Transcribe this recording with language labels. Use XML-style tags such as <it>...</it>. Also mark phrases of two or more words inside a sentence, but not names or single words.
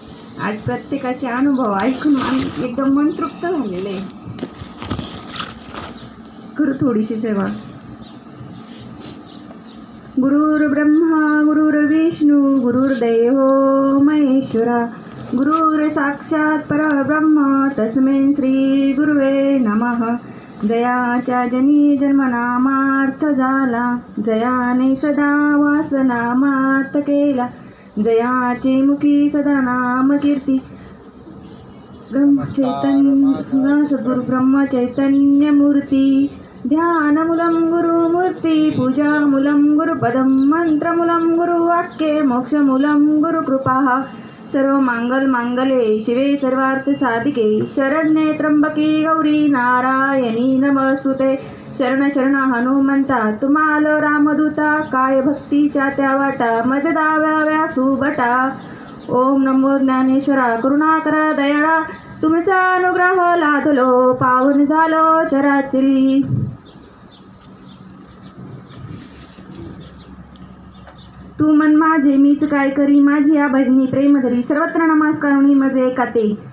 <mr>आज प्रत्येकाचे अनुभव ऐकून एकदम मन तृप्त झालेलं आहे. करू थोडीशी सेवा.</mr> <sa>गुरुर्ब्रह्मा गुरुर्विष्णू गुरुर्देवो महेश्वरा गुरुर् साक्षात परब्रह्म तस्मै श्री गुरुवे नमः.</sa> <mr>जयाच्या जनी जन्मनामार्थ झाला, जयाने सदा वासनामार्थ केला, जयाचे मुखी सदा नाम कीर्ती.</mr> <sa>सद्गुरु ब्रह्म चैतन्य मूर्ती, ध्यानमूलं गुरुमूर्ती, पूजामूलं गुरुपदं, मंत्रमूलं गुरुवाक्ये, मोक्षमूलं गुरुकृपा. सर्व मांगल मांगले शिवे सर्वार्थ साधिके, शरण्ये त्र्यंबके गौरी नारायणी नमस्तुते.</sa> <mr>शरण शरण हनुमंता तुम्हाला रामदूता, काय भक्तीच्या त्या वाटा मज दाव्याव्या सुबटा. ओम नमो ज्ञानेश्वरा करुणा करा दयाळा, तुमचा अनुग्रह लादलो पावन झालो चराचरी. तू मन माझे मीच काय करी, माझी या भजनी प्रेम धरी, सर्वत्र नमस्कार मजे काते.</mr>